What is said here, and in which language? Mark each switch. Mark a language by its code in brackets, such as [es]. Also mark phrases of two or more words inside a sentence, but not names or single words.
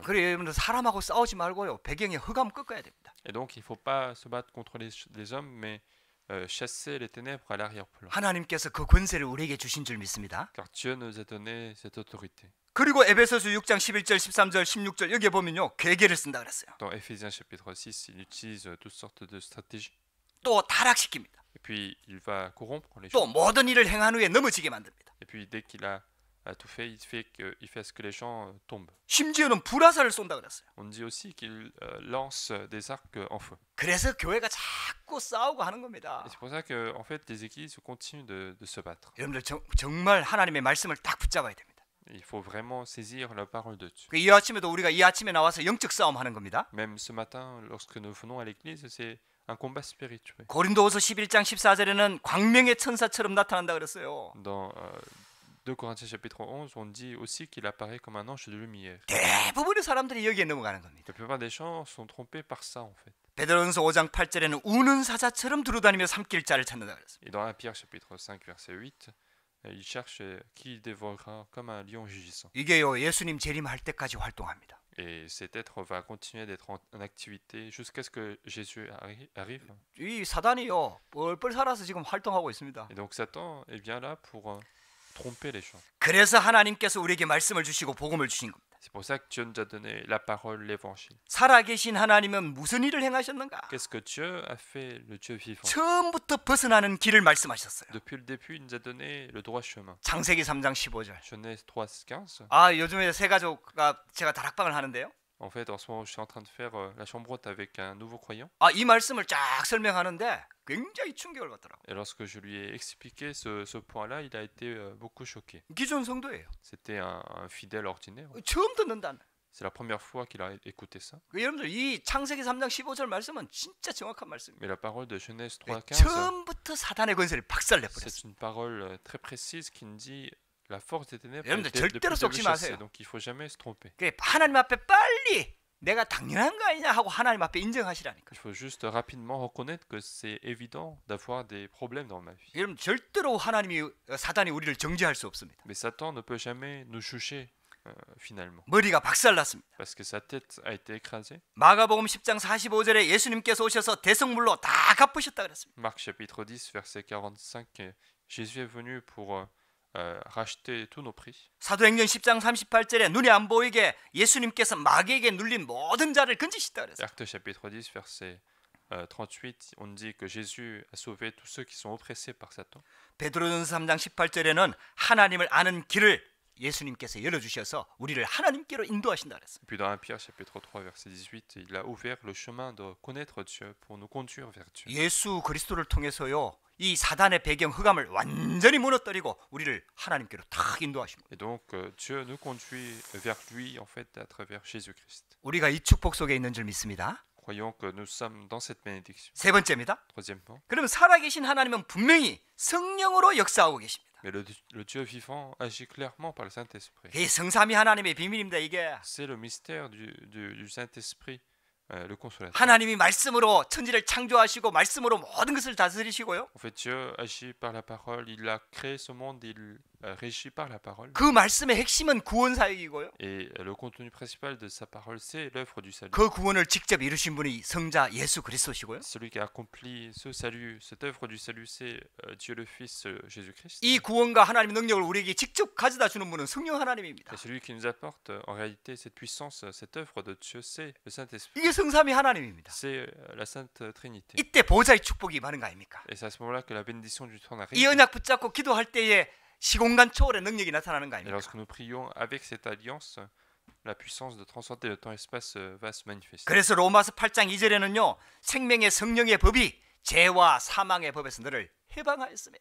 [ko] 그래요. 여러분들 사람하고 싸우지 말고요. 배경에 흑암 꺾어야 됩니다. [fr] Et donc il ne faut pas se battre contre les hommes, mais chasser les ténèbres à l'arrière-plan. [ko] 하나님께서 그 권세를 우리에게 주신 줄 믿습니다. [fr] Car Dieu nous a donné cette autorité. [ko] 그리고 에베소서 6장 11절, 13절, 16절 여기에 보면요. 괴계를 쓴다 그랬어요. [fr] Dans Éphésiens chapitre 6, il utilise toutes sortes de stratégies. [ko] 또 타락시킵니다. [fr] Et puis il va corrompre les [ko] 또 [fr] gens. [ko] 모든 일을 행한 후에 넘어지게 만듭니다. [fr] Et puis dès qu'il a tout fait, il fait à ce que les gens tombent. [ko] 심지어는 불화살을 쏜다 그랬어요. [fr] On dit aussi qu'il lance des arcs en feu. [ko] 그래서 교회가 자꾸 싸우고 하는 겁니다. [fr] Et c'est pour ça que en fait, les églises continuent de se battre. [ko] 여러분들 정말 하나님의 말씀을 딱 붙잡아야 됩니다. [fr] Il faut vraiment saisir la parole de Dieu. [ko] 이 아침에도 우리가 이 아침에 나와서 영적 싸움 하는 겁니다. [fr] Même ce matin, lorsque nous venons à l'église, c'est un combat spirituel. [ko] 고린도후서 11장 14절에는 광명의 천사처럼 나타난다 그랬어요. [fr] Dans 2 Corinthiens chapitre 11, on dit aussi qu'il apparaît comme un ange de lumière. [ko] 대부분의 사람들이 여기에 넘어가는 겁니다. [fr] La plupart des gens sont trompés par ça en fait. [ko] 베드로전서 5장 8절에는 우는 사자처럼 두루다니며 삼킬 자를 찾는다 그랬어요. [fr] Et dans 1 Pierre chapitre 5 verset 8, il cherche qui dévorera comme un lion rugissant. [ko] 이게요 예수님 재림할 때까지 활동합니다. [fr] Et cet être va continuer d'être en activité jusqu'à ce que Jésus arrive. [ko] 이 사단이요 뻘뻘 살아서 지금 활동하고 있습니다. [fr] Et donc Satan est bien là pour tromper les gens. [ko] 그래서 하나님께서 우리에게 말씀을 주시고 복음을 주신 겁니다. [fr] C'est pour ça que Dieu nous a donné la parole, l'évangile. [ko] 살아계신 하나님은 무슨 일을 행하셨는가? [fr] Qu'est-ce que Dieu a fait, le Dieu vivant? [ko] 처음부터 벗어나는 길을 말씀하셨어요. [fr] Depuis le début, il nous a donné le droit chemin. [ko] 창세기 3장 15절. [fr] Genèse 3:15. [ko] 아 요즘에 새 가족과 제가 다락방을 하는데요. [fr] En fait, en ce moment, je suis en train de faire la chambrotte avec un nouveau croyant. [ko] 아 이 말씀을 쫙 설명하는데 굉장히 충격을 받더라고요. [fr] Et lorsque je lui ai expliqué ce point-là, il a été beaucoup choqué. [ko] 기존 성도예요. [fr] C'était un fidèle ordinaire. [ko] 처음 듣는다는. [fr] C'est la première fois qu'il a écouté ça. [ko] 여러분들 이 창세기 3장 15절 말씀은 진짜 정확한 말씀입니다. [fr] Mais la parole de Genèse 3:15, [ko] 처음부터 사단의 권세를 박살내버렸어요. [fr] c'est une parole très précise qui nous dit la force des ténèbres [ko] 여러분들 [fr] depuis [ko] 절대로 [fr] le [ko] 속지 [fr] début chassée. [ko] 마세요. [fr] Donc il faut jamais se tromper. [ko] 하나님 앞에 빨리 내가 당연한 거 아니냐 하고 하나님 앞에 인정하시라니까. [fr] Il faut juste rapidement reconnaître que c'est évident d'avoir des problèmes dans ma vie. [ko] 여러분 절대로 사단이 우리를 정죄할 수 없습니다. [fr] Mais Satan ne peut jamais nous juger finalement. [ko] 머리가 박살났습니다. [fr] Parce que sa tête a été écrasée. [ko] 마가복음 10장 45절에 예수님께서 오셔서 대성물로 다 갚으셨다 그랬습니다. [fr] Marc chapitre 10 verset 45, Jésus est venu pour racheter tous nos prix. [ko] 사도행전 10장 38절에 눈이 안 보이게 예수님께서 마귀에게 눌린 모든 자를 건지시다 그랬어요. [fr] Actes chapitre 10 verset 38, on dit que Jésus a sauvé tous ceux qui sont oppressés par Satan. [ko] 베드로전서 3장 18절에는 하나님을 아는 길을 예수님께서 열어주셔서 우리를 하나님께로 인도하신다 그랬어요. [fr] Et puis dans 1 Pierre chapitre 3 verset 18, il a ouvert le chemin de connaître Dieu pour nous conduire vers Dieu. [ko] 예수 그리스도를 통해서요 이 사단의 배경 흑암을 완전히 무너뜨리고 우리를 하나님께로 탁 인도하십니다. [fr] Et donc Dieu nous conduit vers lui en fait à travers Jésus-Christ. [ko] 우리가 이 축복 속에 있는 줄 믿습니다. [fr] Croyons que nous sommes dans cette bénédiction. [ko] 세 번째입니다. [fr] Troisièmement, [ko] 그러면 살아계신 하나님은 분명히 성령으로 역사하고 계십니다. [fr] mais le Dieu vivant agit clairement par le Saint-Esprit. [ko] 이 성삼위 하나님의 비밀입니다. 이게 [fr] C'est le mystère du Saint-Esprit, le consolateur. [ko] 하나님이 말씀으로 천지를 창조하시고 말씀으로 모든 것을 다스리시고요. [fr] En fait, Dieu agit par la parole. Il a créé ce monde, il régit par la parole. [ko] 그 말씀의 핵심은 구원 사역이고요. [fr] Et le contenu principal de sa parole, c'est l'œuvre du salut. [ko] 그 구원을 직접 이루신 분이 성자 예수 그리스도시고요. [fr] Celui qui a accompli ce salut, cette œuvre du salut, c'est Dieu le Fils, Jésus-Christ. [ko] 이 구원과 하나님의 능력을 우리에게 직접 가져다 주는 분은 성령 하나님입니다. [fr] Et celui qui nous apporte en réalité cette puissance, cette œuvre de Dieu, c'est le Saint-Esprit. [ko] 이게 성삼위 하나님입니다. [fr] C'est la Sainte Trinité. [ko] 이때 보좌의 축복이 많은 거 아닙니까? [fr] Et c'est à ce moment-là que la bénédiction du trône [ko] 이 [fr] arrive. [ko] 언약 붙잡고 기도할 때에 시공간 초월의 능력이 나타나는 거 [fr] Et [ko] 아닙니까? [fr] lorsque nous prions avec cette alliance, la puissance de transcender le temps-espace va se manifester. [ko] 그래서 로마서 8장 2절에는요. 생명의 성령의 법이 죄와 사망의 법에서 너를 해방하였습니다.